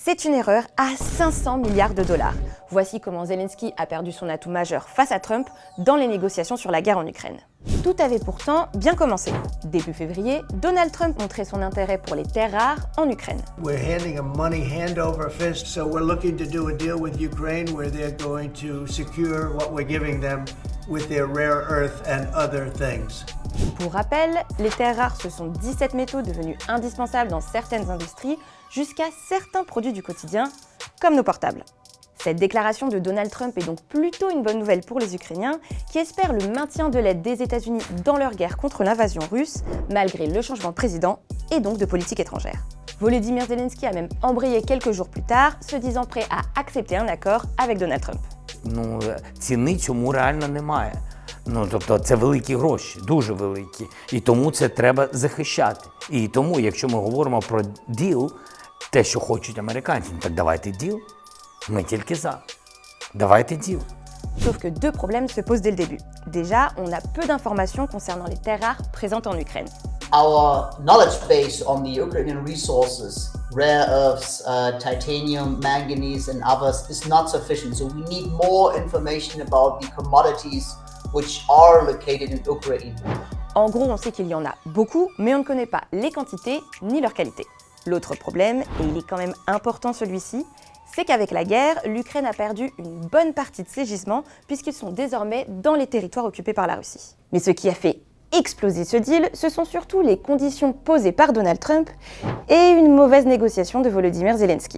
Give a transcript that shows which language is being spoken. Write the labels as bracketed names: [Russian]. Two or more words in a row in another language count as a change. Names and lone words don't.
[French] C'est une erreur à 500 milliards de dollars. Voici comment Zelensky a perdu son atout majeur face à Trump dans les négociations sur la guerre en Ukraine. Tout avait pourtant bien commencé. Début février, Donald Trump montrait son intérêt pour les terres rares en Ukraine. [English] We're handing a money hand over fist, so we're looking to do a deal with Ukraine where they're going to secure what we're giving them with their rare earth and other things. [French] Pour rappel, les terres rares, ce sont 17 métaux devenus indispensables dans certaines industries jusqu'à certains produits du quotidien, comme nos portables. Cette déclaration de Donald Trump est donc plutôt une bonne nouvelle pour les Ukrainiens qui espèrent le maintien de l'aide des États-Unis dans leur guerre contre l'invasion russe, malgré le changement de président et donc de politique étrangère. Volodymyr Zelensky a même embrayé quelques jours plus tard, se disant prêt à accepter un accord avec Donald Trump. [Ukrainian] Ціни цьому реально немає. Тобто це великі гроші, дуже великі. І тому це треба захищати. І тому, якщо ми говоримо про діл, те, що хочуть американці, так давайте діл. Ми тільки за. Давайте діл. [French] Sauf que deux problèmes se posent dès le début. Déjà, on a peu d'informations concernant les terres rares présentes en Ukraine. [English] Our knowledge base on the Ukrainian resources, rare earths, titanium, manganese and others is not sufficient. So we need more information about the commodities which are located in Ukraine. [French] En gros, on sait qu'il y en a beaucoup, mais on ne connaît pas les quantités ni leur qualité. L'autre problème, et il est quand même important celui-ci, c'est qu'avec la guerre, l'Ukraine a perdu une bonne partie de ses gisements puisqu'ils sont désormais dans les territoires occupés par la Russie. Mais ce qui a fait exploser ce deal, ce sont surtout les conditions posées par Donald Trump et une mauvaise négociation de Volodymyr Zelensky.